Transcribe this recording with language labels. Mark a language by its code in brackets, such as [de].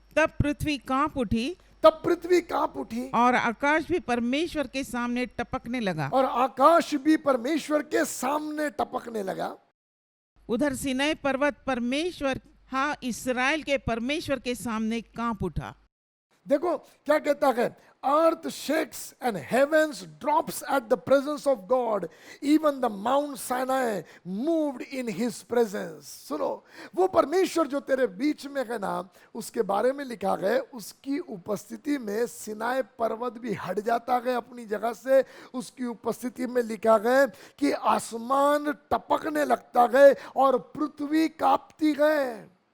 [hi] तब पृथ्वी कांप उठी तब पृथ्वी कांप उठी और आकाश भी परमेश्वर के सामने टपकने लगा। और आकाश भी परमेश्वर के सामने टपकने लगा। उधर सिनै पर्वत परमेश्वर, हाँ, इस्राएल के परमेश्वर के सामने कांप उठा। देखो क्या कहता है, [en] earth shakes and heavens drops at the presence of God, even the Mount Sinai moved in his presence। [hi] सुनो, वो परमेश्वर जो तेरे बीच में है ना, उसके बारे में लिखा है, उसकी उपस्थिति में सिनाई पर्वत भी हट जाता है अपनी जगह से। उसकी उपस्थिति में लिखा है कि आसमान टपकने लगता है और पृथ्वी कांपती है।